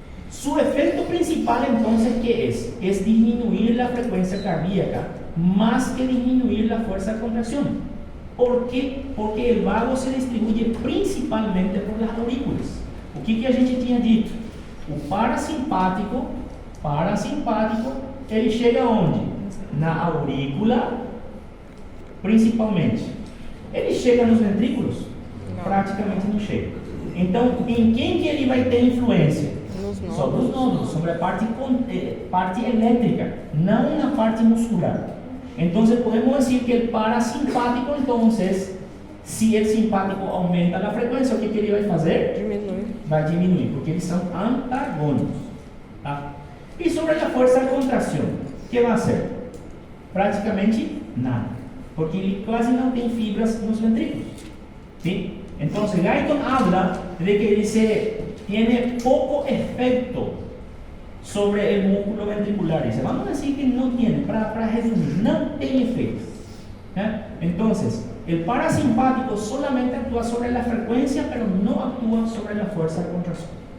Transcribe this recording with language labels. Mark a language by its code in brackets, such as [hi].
[es] Su efecto principal entonces, ¿qué es? Es disminuir la frecuencia cardíaca más que disminuir la fuerza de contracción. ¿Por qué? Porque el vago se distribuye principalmente por las aurículas. [pt] O que a gente tinha dito? O parasimpático, ele chega onde? Na aurícula, principalmente. Ele chega nos ventrículos? Não. Praticamente não chega. Então, em quem que ele vai ter influência? Sobre os nódulos, sobre a parte elétrica, não na parte muscular. [es] Entonces podemos decir que el parasimpático, entonces, si el simpático aumenta la frecuencia, ¿qué [pt] ele vai fazer? Vai diminuir, porque eles são antagônicos. Tá? E sobre a força de contração, o que vai hacer? Praticamente nada, porque ele quase não tem fibras nos ventrículos. [es] ¿Sí? Entonces Guyton habla de que dice, tiene poco efecto sobre el músculo ventricular. Dice, vamos a decir que no tiene, para resumir, no tiene efecto. Entonces, el parasimpático solamente actúa sobre la frecuencia, pero no actúa sobre la fuerza de contracción.